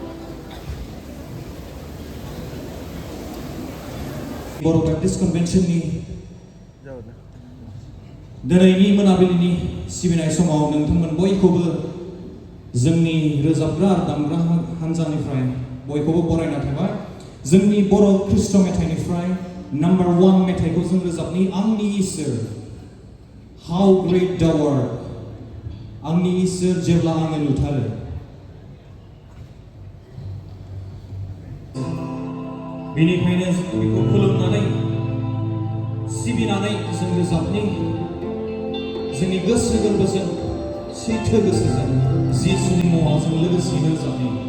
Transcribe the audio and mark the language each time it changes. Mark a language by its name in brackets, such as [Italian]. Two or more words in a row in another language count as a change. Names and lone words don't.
[Bodo] Boro Baptist Conventionनि दिनैनि मोनाबिलिनि सिबिनाय समाव नोंथांमोन बयखौबो जोंनि रोजाबग्रा दामग्रा हानजानिफ्राय बयखौबो बरायना थाबाय जोंनि बर' ख्रीष्ट मेथाइनिफ्राय नम्बर 1 मेथाइखौ जों रोजाबनि आंनि इसोर How great thou art आंनि इसोर जेब्ला आङो नुथारो बेनिखायनो जों बेखौ खुलुमनानै सिबिनानै जों रोजाबनि जोंनि गोसो गोरबोजों सैथो गोसोजों जिसुनि मुङाव जों लोगोसेयैनो रोजाबनि